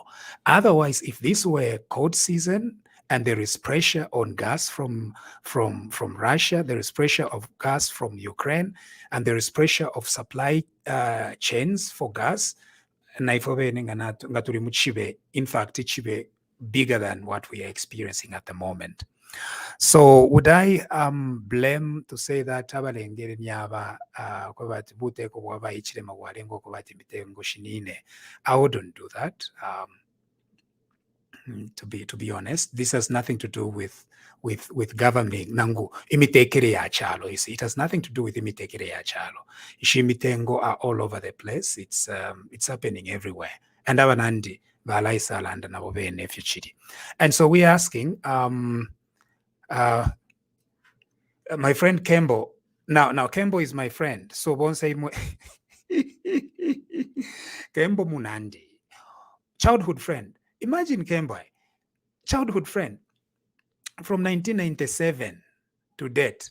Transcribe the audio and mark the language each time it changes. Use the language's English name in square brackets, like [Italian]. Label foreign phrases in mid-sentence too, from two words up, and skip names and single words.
[English] Otherwise, if this were cold season and there is pressure on gas from Russia, there is pressure of gas from Ukraine, and there is pressure of supply chains for gas, in fact, it should be bigger than what we are experiencing at the moment. So would I blame to say that [Bemba] abalengere nyaba kwabati buteko bwaba ichirema bwalengo kwabati mitengo shinine? [English] I wouldn't do that. To be honest, this has nothing to do with governing [Bemba] nangu imitekere ya chalo. [English] You see, it has nothing to do with [Bemba] imitekere ya chalo. [English] Ishimitengo are all over the place. It's happening everywhere. [Bemba] And abanandi balaisa landa nabo bene fuchiri. [English] And so we're asking my friend Kembo. Now Kembo is my friend. So won't say Kembo Munandi, childhood friend. Imagine Kembo, childhood friend from 1997 to date.